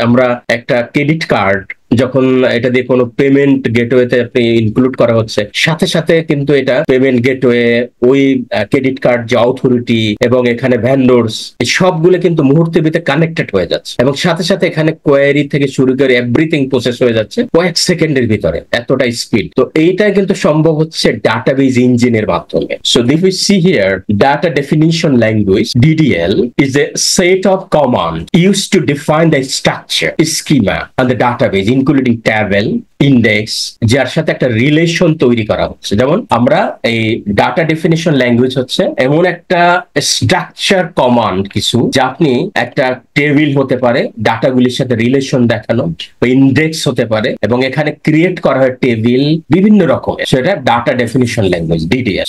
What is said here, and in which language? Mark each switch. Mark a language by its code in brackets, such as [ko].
[bn] আমরা একটা credit card যখন এটা দিয়ে কোনো পেমেন্ট গেটওয়েতে আপনি ইনক্লুড করা হচ্ছে, সাথে সাথে কিন্তু এটা পেমেন্ট গেটওয়ে, ওই ক্রেডিট কার্ড যে অথরিটি এবং এখানে ভ্যান্ডোর্স, এই সবগুলো কিন্তু মুহূর্তের ভিতরে কানেক্টেড হয়ে যাচ্ছে এবং সাথে সাথে এখানে কোয়ারি থেকে শুরু করে এভরিথিং প্রসেস হয়ে যাচ্ছে কয়েক সেকেন্ডের ভিতরে, এতটাই স্পিড। তো এইটাই কিন্তু সম্ভব হচ্ছে ডাটাবেজ ইঞ্জিনের মাধ্যমে। [en] so this we see here data definition language DDL is a set of command used to define the structure, schema and the database including table, index, [bn] যার সাথে একটা রিলেশন তৈরি করা হচ্ছে। যেমন আমরা এই ডাটা ডেফিনিশন ল্যাঙ্গুয়েজ হচ্ছে এমন একটা স্ট্রাকচার কমান্ড কিছু, যা আপনি একটা টেবিল হতে পারে, ডাটাগুলির সাথে রিলেশন দেখানো, ইন্ডেক্স হতে পারে এবং এখানে ক্রিয়েট করা হয় টেবিল বিভিন্ন রকমের, সেটা ডাটা ডেফিনিশন ল্যাঙ্গুয়েজ DDL।